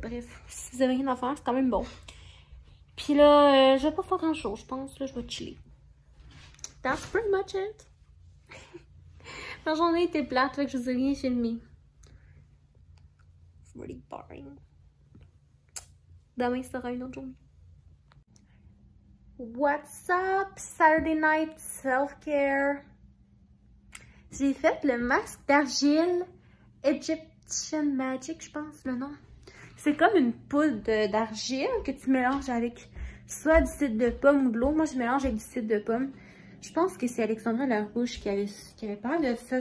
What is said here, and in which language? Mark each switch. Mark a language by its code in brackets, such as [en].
[fr] Bref, si vous avez rien à faire, c'est quand même bon. Puis là, je vais pas faire grand chose, je pense. Là, je vais chiller. [en] That's pretty much it. [fr] Ma journée était plate, fait que je vous ai rien filmé. [en] It's really boring. [fr] Demain, sera une autre journée. [en] What's up? Saturday night self-care. [fr] J'ai fait le masque d'argile Egyptian Magic, je pense le nom. C'est comme une poudre d'argile que tu mélanges avec soit du cidre de pomme ou de l'eau. Moi, je mélange avec du cidre de pomme. Je pense que c'est Alexandra Larouche qui avait parlé de ça.